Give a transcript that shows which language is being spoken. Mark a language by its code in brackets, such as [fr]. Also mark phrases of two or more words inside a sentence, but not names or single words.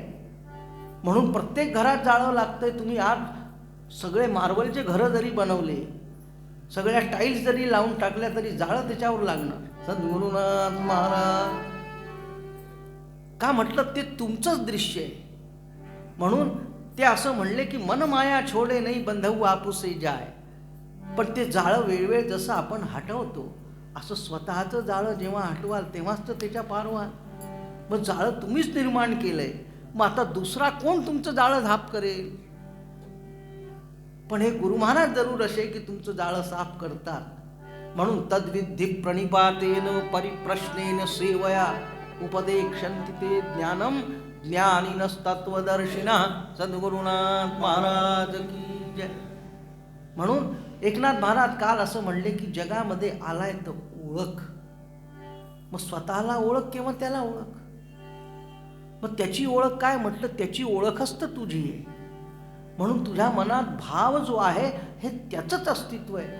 [mr] म्हणून प्रत्येक घरात जाळं लागतंय. तुम्ही आज सगळे मार्बलचे घरं जरी बनवले, सगळ्या टाईल्स जरी लावून टाकल्या तरी जाळं त्याच्यावर लागणार. सद्गुरुनाथ महाराज. का म्हटलं, ते तुमचंच दृश्य आहे. म्हणून ते असं म्हणले की मन माया छोडे नाही, बंधऊ आपुसे जाय. पण ते जाळं वेळवेळ जसं आपण हटवतो, असं स्वतःचं जाळं जेव्हा हटवाल तेव्हाच तर त्याच्या पार व्हाल. मग जाळं तुम्हीच निर्माण केलंय, मग आता दुसरा कोण तुमचं जाळं झाप करेल. पण हे गुरु महाराज जरूर असे की तुमचं जाळं साफ करतात. [sa] म्हणून तद्विधी प्रणिपातेन परिप्रश्नेन सेवया उपदेक्षन्ति ते ज्ञानम ज्ञानिनस्तत्वदर्शिनः. [mr] सद्गुरुनाथ महाराज की जय. म्हणून एकनाथ महाराज काल असं म्हणले की जगामध्ये आलाय तर ओळख. मग स्वतःला ओळख किंवा त्याला ओळख. मग त्याची ओळख काय म्हटलं, त्याची ओळखच तर तुझी आहे. म्हणून तुझ्या मनात भाव जो आहे हे त्याचंच अस्तित्व आहे.